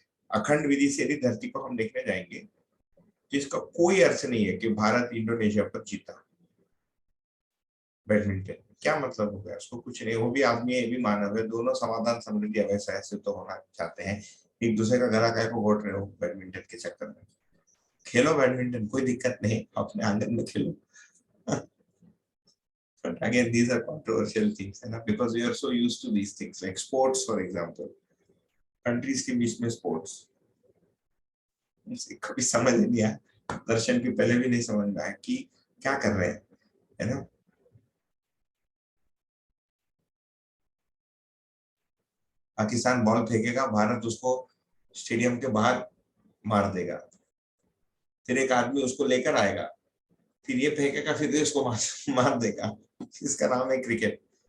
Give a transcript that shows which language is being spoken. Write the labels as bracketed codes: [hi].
[hi] अखंड विधि से यदि धरती को हम देखने जाएंगे तो इसका कोई अर्थ नहीं है कि भारत इंडोनेशिया पर जीता बैडमिंटन। क्या मतलब हो गया उसको? कुछ नहीं। वो भी आदमी है, ये भी मानव है, दोनों समाधान समृद्धि अवश्य ऐसे तो होना चाहते हैं। एक दूसरे का गला काय को घोट रहे हो बैडमिंटन के चक्कर में? खेलो बैडमिंटन, कोई दिक्कत नहीं, अपने आंगन में खेलो। [en] But again, these are controversial things, [hi] है ना, [en] because we are so used to these things, like sports, for example. [hi] Countries के बीच में sports, कभी समझ नहीं आया, दर्शन की पहले भी नहीं समझ में आया कि क्या कर रहे हैं, है ना। पाकिस्तान बॉल फेंकेगा, भारत उसको स्टेडियम के बाहर मार देगा, फिर एक आदमी उसको लेकर आएगा, फिर ये फेंकेगा, फिर इसको मार देगा। इसका नाम है क्रिकेट।